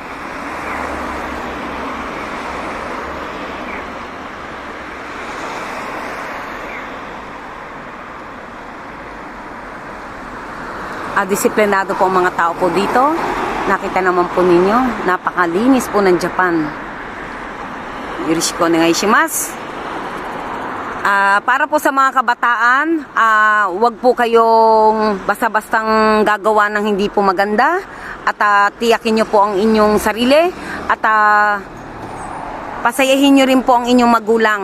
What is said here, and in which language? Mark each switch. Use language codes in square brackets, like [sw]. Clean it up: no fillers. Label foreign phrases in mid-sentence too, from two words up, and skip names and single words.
[tl] Disiplinado po ang mga tao po dito. Nakita naman po ninyo, napakalinis po ng Japan. [ja] よろしくお願いします. [tl] Para po sa mga kabataan, wag po kayong basta-bastang gagawa ng hindi po maganda. At tiyakin nyo po ang inyong sarili. At pasayahin nyo rin po ang inyong magulang.